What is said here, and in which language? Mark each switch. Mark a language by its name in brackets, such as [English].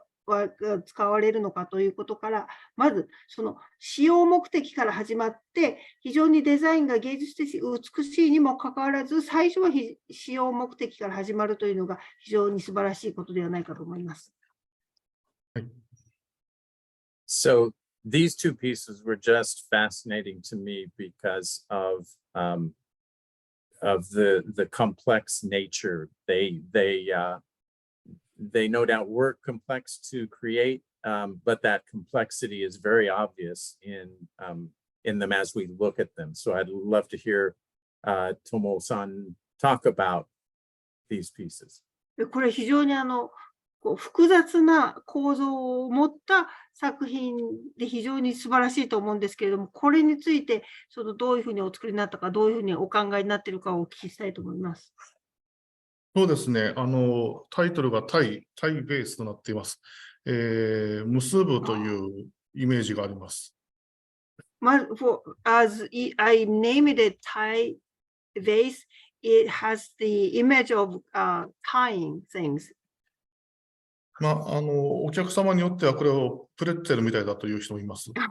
[Japanese] われるのかということから、まずその使用目的から始まって、非常にデザインが芸術的美しいにもかかわらず、最初は使用目的から始まるというのが非常に素晴らしいことではないかと思います。はい。 [English] So these two pieces were just fascinating to me because of the complex nature. They no doubt were complex to create, but that complexity is very obvious in them as we look at them. So I'd love to hear Tomo-san talk about these pieces. [Japanese] これ非常に複雑な構造を持った作品で非常に素晴らしいと思うんですけれども、これについてどういうふうにお作りになったか、どういうふうにお考えになっているかをお聞きしたいと思います。そうですね。タイトルがタイベースとなっています。結ぶというイメージがあります。 [English] As I named it Thai vase, it has the image of tying things. [Japanese] お客様によってはこれをプレッツェルみたいだという人もいます。